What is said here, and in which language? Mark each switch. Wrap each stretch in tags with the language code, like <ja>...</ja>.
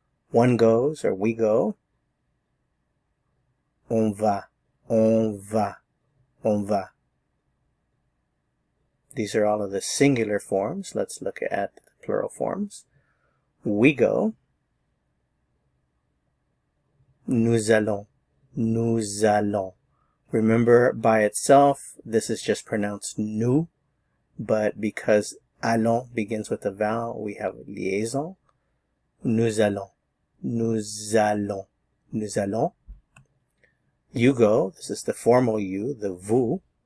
<en>One goes or we go.</en> <fr>On va, on va, on va.</fr> <en>These are all of the singular forms. Let's look at the plural forms. We go.</en> <fr>Nous allons, nous allons.</fr> <en>Remember, by itself, this is just pronounced nous, but because allons begins with a vowel, we have liaison.</en> <fr>Nous allons, nous allons, nous allons.</fr> <en>You go, this is the formal you, the vous.</en>